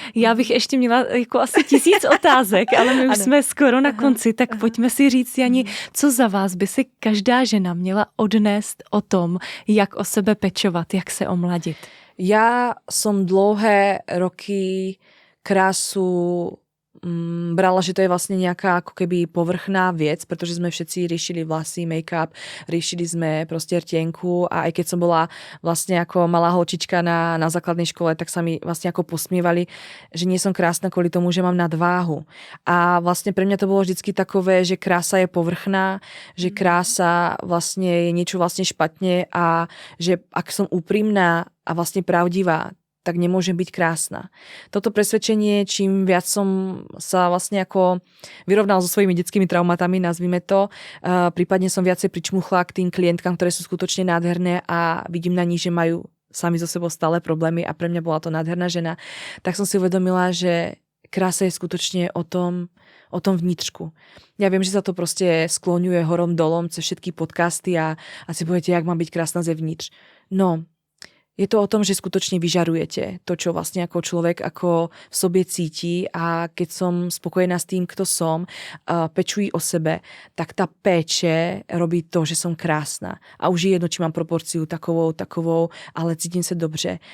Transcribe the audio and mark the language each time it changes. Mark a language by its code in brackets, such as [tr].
[cs] Já bych ještě měla jako asi 1000 otázek, ale my už jsme skoro na konci, tak pojďme si říct, Jani, co za vás by si každá žena měla odnést o tom, jak o sebe pečovat, jak se omladit? [sk] Ja som dlouhé roky krásu brala, že to je vlastne nejaká ako keby povrchná vec, pretože sme všetci riešili vlasy, make-up, riešili sme proste rtienku a aj keď som bola vlastne ako malá holčička na základnej škole, tak sa mi vlastne ako posmievali, že nie som krásna kvôli tomu, že mám nadváhu. A vlastne pre mňa to bolo vždycky takové, že krása je povrchná, že krása vlastne je niečo vlastne špatne a že ak som úprimná a vlastne pravdivá, tak nemôžem byť krásna. Toto presvedčenie, čím viac som sa vlastne ako vyrovnal so svojimi detskými traumatami, nazvime to, prípadne som viacej pričmuchla k tým klientkám, ktoré sú skutočne nádherné a vidím na nich, že majú sami so sebou stále problémy a pre mňa bola to nádherná žena, tak som si uvedomila, že krása je skutočne o tom vnitřku. Ja viem, že sa to proste skloňuje horom dolom cez všetky podcasty a asi poviete, jak mám byť krásna zevnitř. No, je to o tom, že skutočne vyžarujete to, čo vlastne ako človek ako v sobě cítí a keď som spokojená s tým, kto som, pečuji o sebe, tak tá péče robí to, že som krásna. A už je jedno, či mám proporciu [cs] takovou, [sk] ale cítim sa dobře.